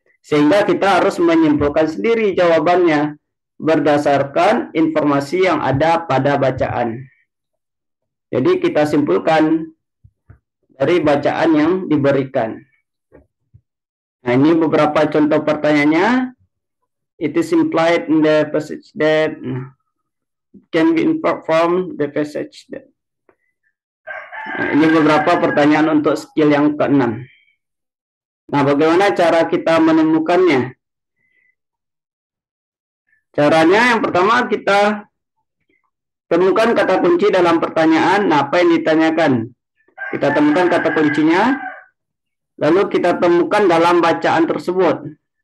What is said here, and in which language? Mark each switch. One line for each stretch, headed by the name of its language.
Indonesian: Sehingga kita harus menyimpulkan sendiri jawabannya berdasarkan informasi yang ada pada bacaan. Jadi kita simpulkan dari bacaan yang diberikan. Nah, ini beberapa contoh pertanyaannya.
English: It is implied in the passage that can be inferred from the passage that.
Indonesian: Nah, ini beberapa pertanyaan untuk skill yang keenam. Nah, bagaimana cara kita menemukannya? Caranya yang pertama kita temukan kata kunci dalam pertanyaan. Nah, apa yang ditanyakan? Kita temukan kata kuncinya, lalu kita temukan dalam bacaan tersebut.